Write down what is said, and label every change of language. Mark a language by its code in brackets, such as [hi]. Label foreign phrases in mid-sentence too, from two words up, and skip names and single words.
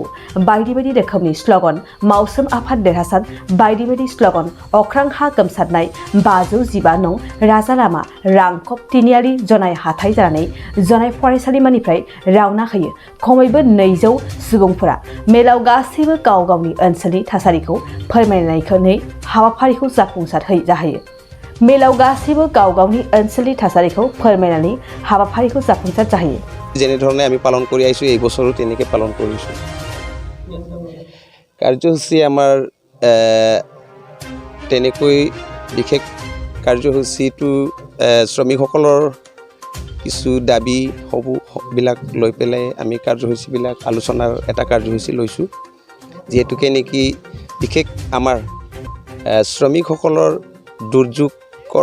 [brx] बायदि बायदि रोखोमनि स्ल'गान मावसोम आफाद देरहासार बायदि बायदि स्ल'गान अख्रां हा गोमसारनाय 515 नं राजा लामा रांखब तिनियारि जनाय हाथाय जानानै जनाय फरायसालिमानिफ्राय रावना होयो खमैबो 200 सुबुंफोरा मेलाव गासैबो गाव गावनि ओनसोलनि थासारिखौ फोरमायनायखौनो हाबाफारिखौ जाफुंसार जाहैयो मेलाव गासैबो गाव गावनि ओनसोलनि थासारिखौ फोरमायनानै हाबाफारिखौ जाफुंसार जाहैयो [as] যেনে ধৰণে আমি পালন কৰি আইছো এই বছৰো তেনেকৈ পালন কৰিছো কাৰ্যসূচী আমাৰ তেনেকৈ বিশেষ কাৰ্যসূচীটো শ্ৰমিকসকলৰ কিছু দাবী বিলাক লৈ পেলাই আমি কাৰ্যসূচীবিলাক আলোচনাৰ এটা কাৰ্যসূচী লৈছো যেহেতুকে নেকি বিশেষ আমাৰ শ্ৰমিকসকলৰ দুৰ্যোগৰ